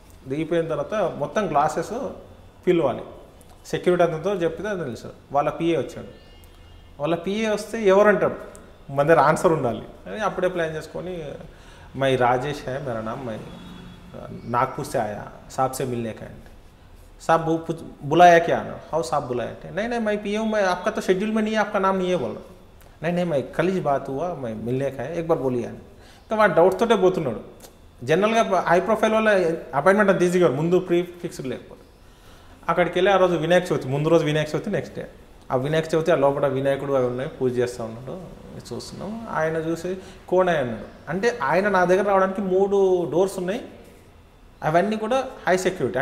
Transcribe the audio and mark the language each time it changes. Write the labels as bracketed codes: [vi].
[te] దిగిపోయిన తర్వాత మొత్తం గ్లాసెస్ పిలవాలి. సెక్యూరిటీ అతనితో చెప్తే అది తెలుసు. వాళ్ళ పిఏ వచ్చాడు. వాళ్ళ పిఏ వస్తే ఎవరంటాడు, మన దగ్గర ఆన్సర్ ఉండాలి అని అప్పుడే ప్లాన్ చేసుకొని [hi] మై రాజేష్ है मेरा नाम, मैं नागपुर से आया, साहब से मिलने का है. साहब बुलाया क्या ना? हाउ साहब बुलाया थे? नहीं नहीं मैं पी हूँ, मैं आपका तो शेड्यूल में नहीं है, आपका नाम नहीं है बोला. नहीं नहीं मैं कल ही बात हुआ, मैं मिलने का है, एक बार बोलिए [te] అని. ఇంకా వాడు డౌట్ తోటే పోతున్నాడు. జనరల్గా హై ప్రొఫైల్ వల్ల అపాయింట్మెంట్ అంత ఈజీగా ముందు ప్రీ ఫిక్స్డ్ లేకపోతే అక్కడికి వెళ్ళి ఆ రోజు వినాయక చవితి, ముందు రోజు వినాయక చవితి, నెక్స్ట్ డే ఆ వినాయక చవితి ఆ లోపల వినాయకుడు అవి ఉన్నాయి, పూజ చేస్తూ ఉన్నాడు. చూస్తున్నాం. ఆయన చూసి కోనే అన్నాడు. అంటే ఆయన నా దగ్గర రావడానికి 3 డోర్స్ ఉన్నాయి, అవన్నీ కూడా హై సెక్యూరిటీ.